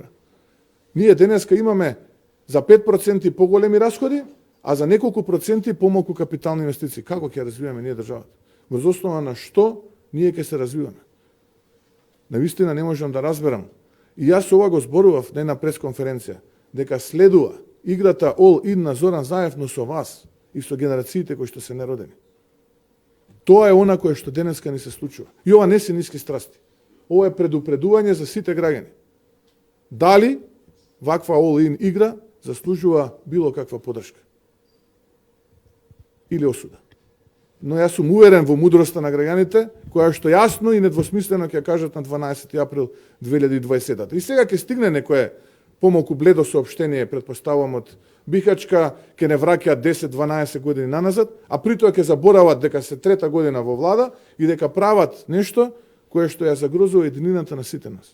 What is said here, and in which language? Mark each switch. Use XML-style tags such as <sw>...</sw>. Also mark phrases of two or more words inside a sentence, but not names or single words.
<mk>Ние денеска имаме за 5% поголеми расходи, а за неколку проценти помалку капитални инвестиции. Како ќе развиваме ние државата? Врз основа на што ние ќе се развиваме? Навистина не можам да разберам. И јас ова го зборував на една пресконференција, дека следува играта all-in на Зоран Заев, но со вас и со генерациите кои што се неродени. Тоа е она кое што денеска ни се случува. И ова не се ниски страсти. Ова е предупредување за сите граѓани. Дали ваква all-in игра заслужува било каква подршка или осуда. Но јас сум уверен во мудроста на граѓаните, која што јасно и недвосмислено ќе кажат на 12 април 2020. И сега ќе стигне некое помалку бледо соопштение, предпоставувам од Бихачка, ќе не враќаат 10-12 години наназад, а притоа ќе заборават дека се трета година во влада и дека прават нешто кое што ја загрозува единината на сите нас.</mk>